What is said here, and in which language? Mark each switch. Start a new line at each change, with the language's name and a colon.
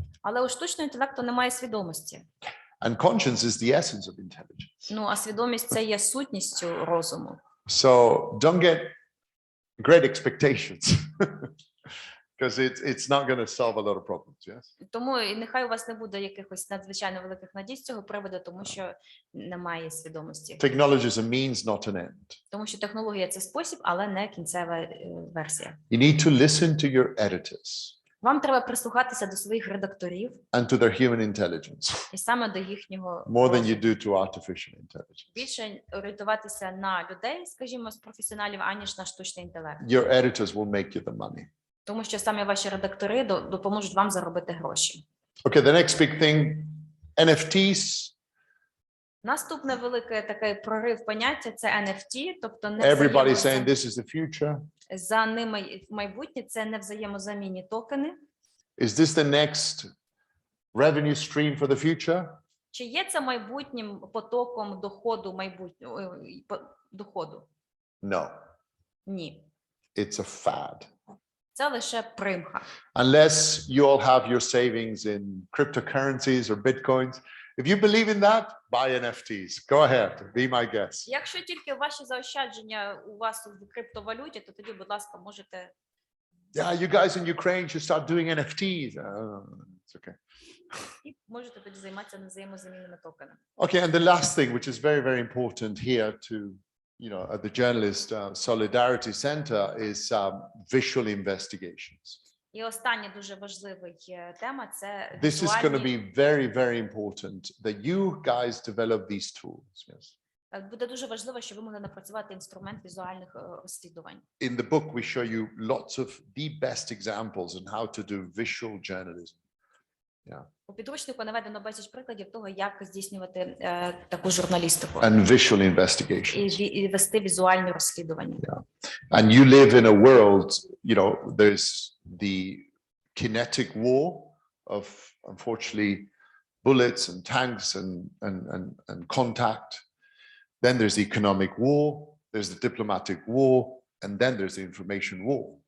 Ukrainian: Але у штучного інтелекту немає свідомості.
English: And conscience is the essence of intelligence.
Ukrainian: Ну, а свідомість – це є сутністю розуму.
English: So don't get great expectations. Because it's not going to solve a lot of problems, yes?
Ukrainian: Тому і нехай у вас не буде якихось надзвичайно великих надій з цього приводу, тому що немає свідомості.
English: Technology is a means, not an end.
Ukrainian: Тому що технологія – це спосіб, але не кінцева версія.
English: You need to listen to your editors
Ukrainian: Вам треба прислухатися до своїх редакторів
English: and to their human intelligence
Ukrainian: і саме до їхнього
English: more than you
Ukrainian: розуму.
English: do to artificial intelligence.
Ukrainian: Більше орієнтуватися на людей, скажімо, з професіоналів, аніж на штучний інтелект.
English: Your editors will make you the money.
Ukrainian: Тому що саме ваші редактори допоможуть вам заробити гроші.
English: Okay, the next big thing, NFTs.
Ukrainian: Наступне велике таке прорив поняття – це NFT, тобто
English: Everybody's saying this is the future.
Ukrainian: за ними в майбутнє, це невзаємозамінні токени.
English: Is this the next revenue stream for the future?
Ukrainian: Чи є це майбутнім потоком доходу майбутнього доходу?
English: No,
Ukrainian: Ні.
English: it's a fad.
Ukrainian: Це лише примха.
English: Unless you all have your savings in cryptocurrencies or bitcoins. If you believe in that, buy NFTs. Go ahead, be my guest.
Ukrainian: Якщо тільки ваші заощадження у вас в криптовалюті, то тоді, будь ласка, можете.
English: Yeah, you guys in Ukraine should start doing NFTs. It's okay.
Ukrainian: І можете тоді займатися невзаємозамінними токенами.
English: Okay, and the last thing, which is very, very important here to, at the Journalist Solidarity Center is visual investigations.
Ukrainian: І остання дуже важлива тема – це
English: This is going to
Ukrainian: візуальні.
English: be very, very important that you guys develop these tools. Yes.
Ukrainian: Буде дуже важливо, щоб ви могли напрацювати інструмент візуальних розслідувань.
English: In the book, we show you lots of the best examples on how to do visual journalism. Yeah.
Ukrainian: У підручнику наведено безліч прикладів того, як здійснювати таку журналістику
English: And visual investigations.
Ukrainian: і вести візуальні розслідування.
English: And you live in a world, there's the kinetic war of, unfortunately, bullets and tanks and contact. Then there's the economic war, there's the diplomatic war, and then there's the information war.